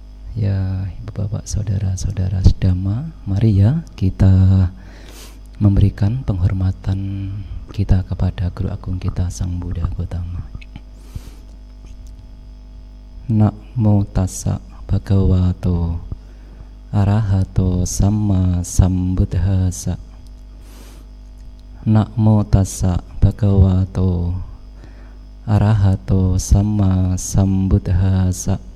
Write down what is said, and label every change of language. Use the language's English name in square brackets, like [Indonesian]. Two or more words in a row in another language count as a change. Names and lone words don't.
[Indonesian] Ya, Ibu Bapak, Saudara-saudara sedama, mari ya kita memberikan penghormatan kita kepada Guru Agung kita Sang Buddha Gautama. [Pali] Namo tassa bhagavato arahato samma sambuddhassa. Namo tassa bhagavato arahato samma sambuddhassa.